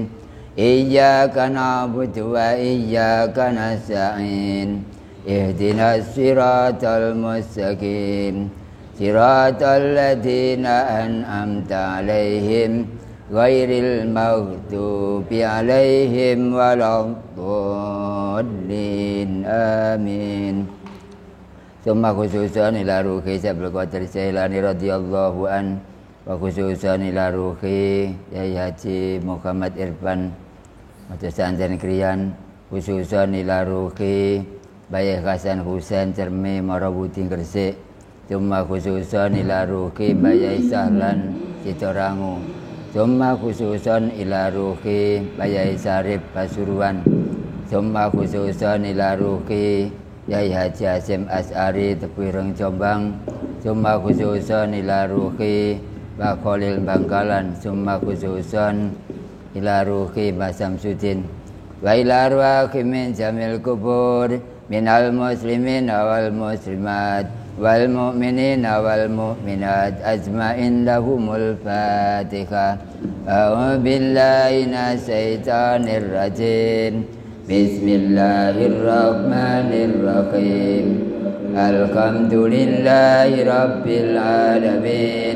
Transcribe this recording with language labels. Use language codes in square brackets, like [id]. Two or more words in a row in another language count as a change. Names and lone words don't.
[ar] إياك نعبد وإياك نستعين. اهدنا الصراط المستقيم. صراط الذين أنعمت عليهم غير المغضوب عليهم ولا الضالين. Amin. Summa khususan ila ruhi Syaikhul Qadir Jailani radhiyallahu an, wa khususan ila ruhi Yai Haji Muhammad Irfan Pesantren Krian, khususan ila ruhi Bayi Hasan Husain Cermi Marabudi Gresik. Summa khususan ila ruhi Bayi Sahlan Sidorangu. Summa khususan ila ruhi Bayi Sarif Pasuruan. Summa khususan ila ruhi Yai Haji Hasim As'ari Tepireng Jombang. Summa khususan ila ruhi Mbak Khalil Bangkalan. ثم خصوصا إلى روح Mbak Samsudin. وإلى روح من جميع القبور من المسلمين والمسلمات والمؤمنين والمؤمنات أجمعين لهم الفاتحة. أعوذ بالله من الشيطان الرجيم. بسم الله الرحمن الرحيم. الحمد لله رب العالمين.